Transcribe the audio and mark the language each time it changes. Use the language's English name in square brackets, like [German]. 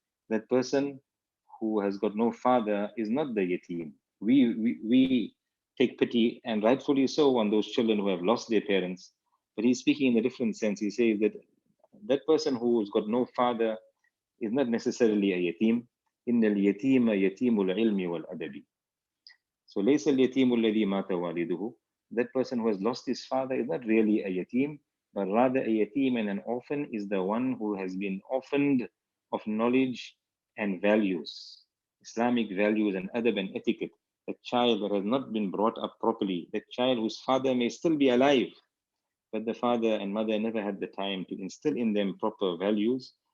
[English] That person who has got no father is not the yatim. We take pity, and rightfully so, on those children who have lost their parents. But he's speaking in a different sense. He says that that person who's got no father is not necessarily a yatim. [Arabic] إن اليتيم يتيم العلم والأدب. So ليس اليتيم الذي مات والده. [English] That person who has lost his father is not really a yatim, but rather a yatim and an orphan is the one who has been orphaned of knowledge and values, Islamic values and adab and etiquette. The child that has not been brought up properly, the child whose father may still be alive, but the father and mother never had the time to instill in them proper values.